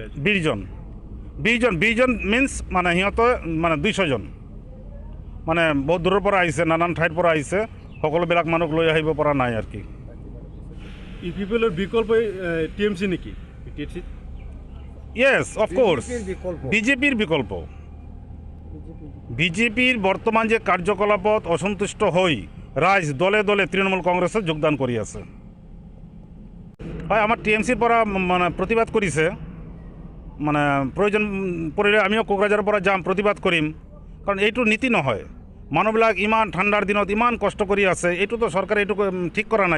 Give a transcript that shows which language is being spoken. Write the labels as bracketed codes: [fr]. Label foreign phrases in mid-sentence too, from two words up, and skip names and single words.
[as] 20 জন। 20 জন মিন্স মানে সিহঁতে মানে 200 জন, মানে বহুত দূৰৰ পৰা আহিছে, নানান ঠাইৰ পৰা আহিছে, সকলোবিলাক মানুহক লৈ আহিব পৰা নাই আৰু কি। ইউপিপিএলৰ বিকল্প টিএমচি নেকি? ইয়েছ, [en] of course [as] বিজেপির বিকল্প। বিজেপির বর্তমান যে কার্যকলাপত অসন্তুষ্ট হই রাইজ দলে দলে তৃণমূল কংগ্রেসত যোগদান কৰি আছে। হয়, আমাৰ টিএমচিৰ পৰা মানে প্ৰতিবাদ কৰিছে, মানে প্ৰয়োজন পৰিলে আমিও কোকৰাঝাৰৰ পৰা যাম, প্ৰতিবাদ কৰিম, কাৰণ এইটো নীতি নহয়। মানুহবিলাক ইমান ঠাণ্ডাৰ দিনত ইমান কষ্ট কৰি আছে, এইটোতো চৰকাৰে এইটো ঠিক কৰা নাই।